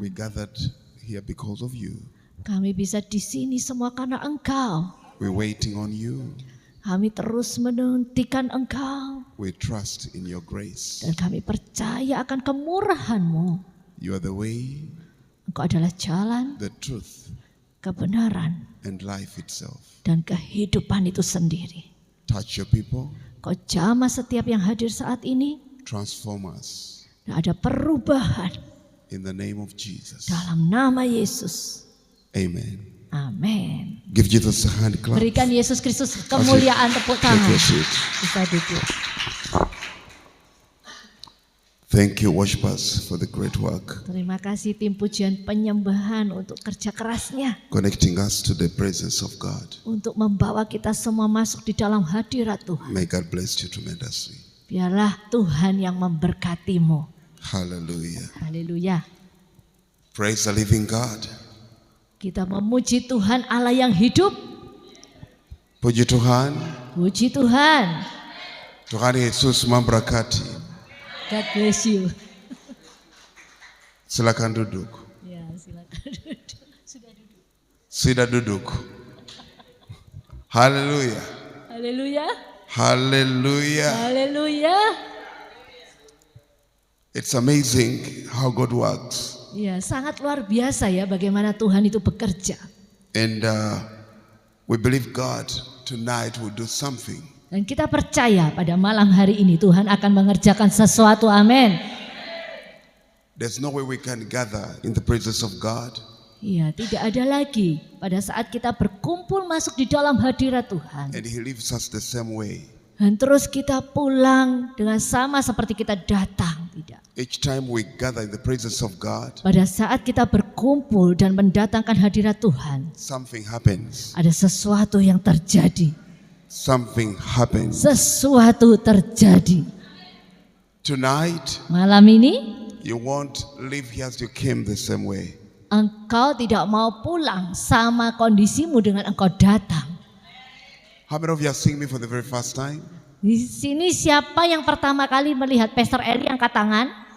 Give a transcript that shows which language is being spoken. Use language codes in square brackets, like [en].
[en] We gathered here because of you. [id] Kami bisa di sini semua karena Engkau. [en] We're waiting on you. [id] Kami terus menantikan Engkau. [en] We trust in your grace. [id] Dan kami percaya akan kemurahan-Mu. [en] You are the way, [id] Engkau adalah jalan, [en] the truth, [id] kebenaran, [en] and life itself. [id] dan kehidupan itu sendiri. [en] Touch your people, [id] Kau jamah setiap yang hadir saat ini. [en] transform us [id] Dan ada perubahan [en] in the name of Jesus. [id] dalam nama Yesus. [en] Amen. [id] Amin. [en] Give Jesus a hand clap. [id] Berikan Yesus Kristus kemuliaan tepuk [en] Take [id] tangan. [en] your seat. [id] Bisa duduk. [en] Thank you, worshipers, for the great work, [id] Terima kasih tim pujian penyembahan untuk kerja kerasnya. [en] connecting us to the presence of God. [id] Untuk membawa kita semua masuk di dalam hadirat Tuhan. [en] May God bless you tremendously. [id] Biarlah Tuhan yang memberkatimu. [en] Hallelujah. [id] Haleluya. [en] Praise the living God. [id] Kita memuji Tuhan Allah yang hidup. Puji Tuhan. Puji Tuhan. Tuhan Yesus memberkati. [en] God bless you. [id] Silakan duduk. Ya, silakan duduk. Sudah duduk. Sudah duduk. Haleluya. Haleluya. Haleluya. Haleluya. [en] It's amazing how God works. [id] Ya, sangat luar biasa ya bagaimana Tuhan itu bekerja. [en] And we believe God tonight will do something. [id] Dan kita percaya pada malam hari ini Tuhan akan mengerjakan sesuatu. Amin. [en] There's no way we can gather in the presence of God [id] Iya, tidak ada lagi pada saat kita berkumpul masuk di dalam hadirat Tuhan. [en] and He leaves us the same way. [id] Dan terus kita pulang dengan sama seperti kita datang. Tidak. [en] Each time we gather in the presence of God, [id] Pada saat kita berkumpul dan mendatangkan hadirat Tuhan, [en] something happens. [id] ada sesuatu yang terjadi. [en] Something happens. [id] Sesuatu terjadi. [en] Tonight, [id] Malam ini [en] you won't leave here as you came the same way. [id] engkau tidak mau pulang sama kondisimu dengan engkau datang. [en] How many of you are seeing me for the very first time? [id] Di sini siapa yang pertama kali melihat Pastor Eli angkat tangan?